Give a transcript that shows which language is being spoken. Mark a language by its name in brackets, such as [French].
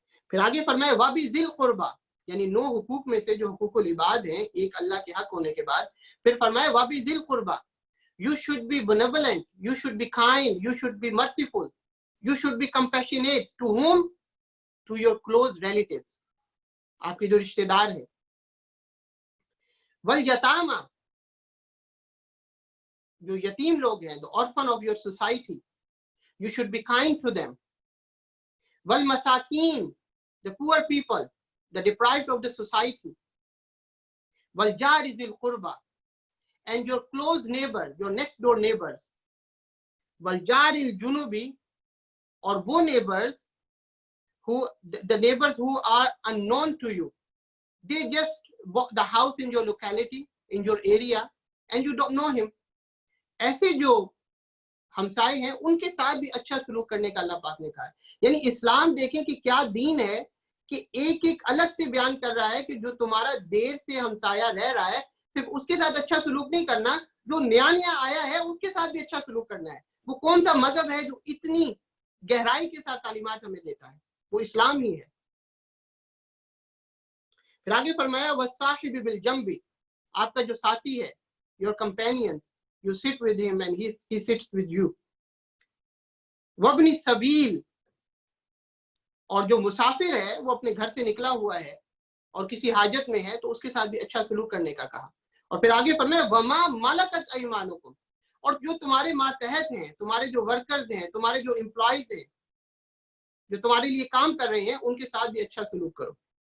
[Urdu] پھر آگے فرمایا [Arabic] وَبِذِي الْقُرْبَى, [Urdu] یعنی 9 حقوق میں سے جو حقوق العباد ہیں ایک اللہ کے حق ہونے کے بعد, پھر فرمایا وَبِذِي الْقُرْبَى, [English] you should be benevolent, you should be kind, you should be merciful, you should be compassionate. To whom? To your close relatives, [Urdu] آپ کے جو رشتہ دار ہیں. [Arabic] وَالْيَتَامَى, [Urdu] جو یتیم لوگ ہیں, [English] the orphan of your society, you should be kind to them. [Arabic] وَالْمَسَاكِينَ, [English] the poor people, the deprived of the society. [Arabic] وَالْجَارِ ذِي الْقُرْبَى, [English] and your close neighbor, your next door neighbors. [Arabic] وَالْجَارِ الْجُنُوبِ, [English] or وہ neighbors who, the neighbors who are unknown to you. They just walk the house in your locality, in your area, and you don't know him. [Urdu] ایسے جو ہمسائے ہیں ان کے ساتھ بھی اچھا سلوک کرنے کا اللہ پاک نے کہا ہے. یعنی اسلام دیکھیں کہ کیا دین ہے کہ ایک ایک الگ سے بیان کر رہا ہے کہ جو تمہارا دیر سے ہمسایہ رہ رہا ہے صرف اس کے ساتھ اچھا سلوک نہیں کرنا, جو نیا نیا آیا ہے اس کے ساتھ بھی اچھا سلوک کرنا ہے. وہ کون سا مذہب ہے جو اتنی گہرائی کے ساتھ تعلیمات ہمیں دیتا ہے؟ وہ اسلام ہی ہے. پھر آگے فرمایا [Arabic] وَالصَّاحِبِ بِالْجَنْبِ, [Urdu] آپ کا جو ساتھی ہے, [English] your companions, you sit with him and he sits with you. [Arabic] وَابْنِ السَّبِيلِ, [Urdu] اور جو مسافر ہے وہ اپنے گھر سے نکلا ہوا ہے اور کسی حاجت میں ہے تو اس کے ساتھ بھی اچھا سلوک کرنے کا کہا. اور پھر آگے فرمایا [Arabic] وَمَا مَلَكَتْ أَيْمَانُكُمْ, [Urdu] اور جو تمہارے ماتحت ہیں, تمہارے جو ورکرز ہیں, تمہارے جو امپلائیز ہیں, جو تمہارے لیے کام کر رہے ہیں, ان کے ساتھ بھی اچھا سلوک کرو.